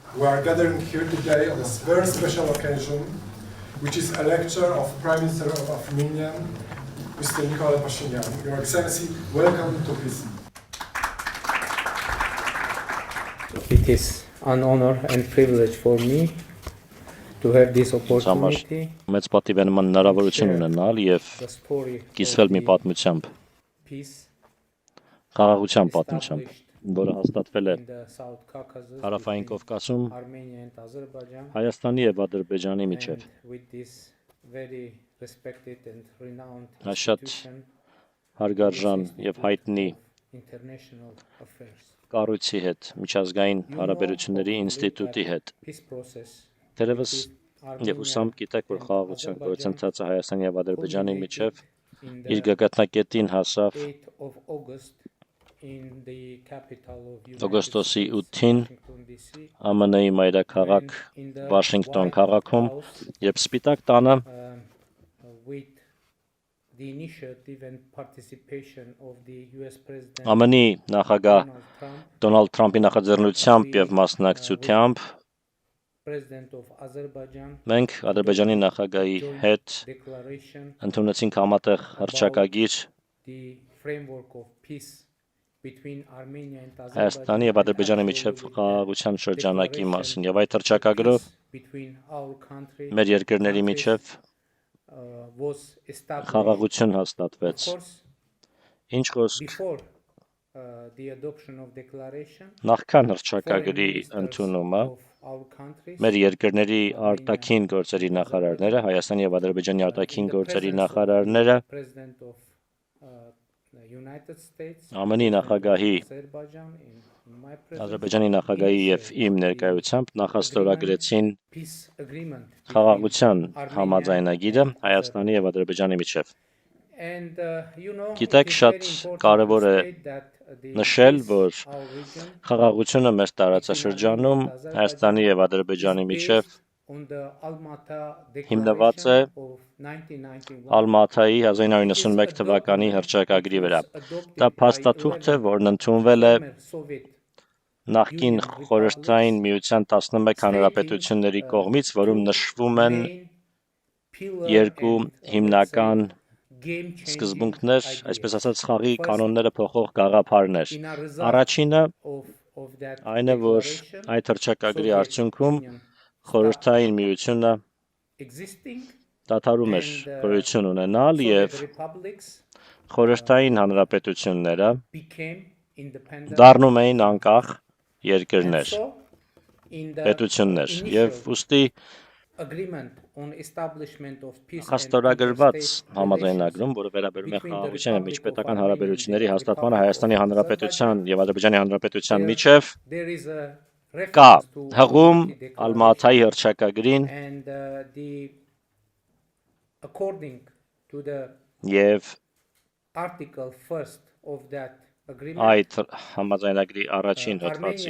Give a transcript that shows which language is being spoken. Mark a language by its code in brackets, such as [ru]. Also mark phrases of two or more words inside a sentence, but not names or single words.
[en] We are gathering here today on a very special occasion, which is a lecture of Prime Minister of Armenia, Mr. Nikol Pashinyan. Your Excellency, welcome to peace. It is an honor and privilege for me to have this opportunity [hy] Մեծ պատիվ է նման հնարավորություն ունենալ եւ [en] the story [hy] կիսվել մի [en] of the [hy] պատմությամբ, [en] peace [hy] խաղաղության պատմությամբ, [en] established [hy] որը հաստատվել է [en] in the South Caucasus [hy] Հարավային [en] between [hy] Կովկասում [en] Armenia and Azerbaijan, [hy] Հայաստանի եւ Ադրբեջանի [en] and [hy] միջև։ [en] with this very respected and renowned [hy] Շատ [en] institution, [hy] հարգարժան [en] this [hy] եւ հայտնի [en] Institute of International Affairs. [hy] կառույցի հետ, միջազգային [en] You know, [hy] հարաբերությունների [en] hopefully, [hy] ինստիտուտի [en] that [hy] հետ։ [en] peace process [hy] Դերևս [en] between [hy] եւ ուսամ գիտեք, որ [en] and [hy] խաղաղության [en] Azerbaijan [hy] գործընթացը Հայաստանի եւ Ադրբեջանի միջև [en] in [hy] իր [en] the [hy] գագաթնակետին հասավ [en] 8th of August in the capital of United [hy] օգոստոսի [en] States, [hy] 8-ին [en] Washington, D.C., [hy] ԱՄՆ-ի մայրաքաղաք [en] when in the [hy] Վաշինգտոն [en] White [hy] քաղաքում [en] House, [hy] եւ Սպիտակ տանը [en] with the initiative and participation of the U.S. President [hy] ԱՄՆ-ի նախագահ [en] Donald Trump, [hy] Դոնալդ Թրամփի նախաձեռնությամբ եւ մասնակցությամբ [en] President of Azerbaijan, [hy] մենք Ադրբեջանի նախագահի [en] joint [hy] հետ [en] declaration [hy] ընդունեցինք համատեղ հռչակագիր [en] the framework of peace between Armenia and [hy] Հայաստանի եւ Ադրբեջանի միջև խաղաղության շրջանակի մասին եւ այդ հռչակագրով [en] between our country [hy] մեր երկրների միջև [en] was established. [hy] խաղաղություն [en] Of [hy] հաստատվեց։ [en] course, [hy] Ինչ խոսք [en] before the adoption of declaration, [hy] նախքան [en] foreign [hy] հռչակագրի [en] ministers [hy] ընդունումը [en] of our countries [hy] մեր երկրների արտաքին գործերի նախարարները, Հայաստանի եւ Ադրբեջանի արտաքին գործերի նախարարները [en] President of the United States, [hy] ԱՄՆ-ի նախագահի, [en] Azerbaijan, in my presence, [hy] Ադրբեջանի նախագահի եւ իմ ներկայությամբ նախաստորագրեցին [en] peace agreement [hy] խաղաղության [en] between [hy] համաձայնագիրը [en] Armenia and [hy] Հայաստանի եւ Ադրբեջանի միջև։ [en] And you know, [hy] Գիտեք, [en] it is [hy] շատ [en] very important [hy] կարևոր [en] to [hy] է [en] state that the [hy] նշել, [en] peace [hy] որ [en] our region [hy] խաղաղությունը մեր տարածաշրջանում Հայաստանի եւ Ադրբեջանի [en] is [hy] միջև [en] based on the Alma-Ata [hy] հիմնված է [en] Declaration of 1991. [hy] Ալմաթայի 1991 թվականի հռչակագրի վրա։ Դա փաստաթուղթ է, որն ընդունվել է [en] Former Soviet [hy] նախկին խորհրդային միության 11 հանրապետությունների կողմից, որում նշվում են [en] main pillar [hy] երկու [en] and, let's say, [hy] հիմնական [en] game-changing [hy] սկզբունքներ, [en] ideas. [hy] այսպես ասած խաղի [en] First, [hy] կանոնները փոխող գաղափարներ։ [en] in a result [hy] Առաջինը [en] of that [hy] այն է, որ [en] declaration, [hy] այդ հռչակագրի [en] Soviet [hy] արդյունքում [en] Union [hy] խորհրդային միությունը [en] existing [hy] դադարում էր [en] and, [hy] գոյություն ունենալ [en] Soviet [hy] եւ [en] republics [hy] խորհրդային հանրապետությունները [en] became independent. [hy] դառնում էին անկախ [en] And [hy] երկրներ, [en] so, in the [hy] պետություններ [en] initial [hy] եւ ուստի [en] agreement on establishment of peace and [hy] հաստորագրված [en] interstate [hy] համաձայնագրում, որը վերաբերում է խաղաղության եւ միջպետական հարաբերությունների հաստատմանը Հայաստանի Հանրապետության եւ Ադրբեջանի Հանրապետության միջև [en] there is a [hy] կա [en] reference to [hy] հղում [en] Almaty Declaration [hy] Ալմաթայի հռչակագրին [en] and according to the [hy] եւ [en] article first of that agreement, [hy] այդ համաձայնագրի առաջին հոդվածի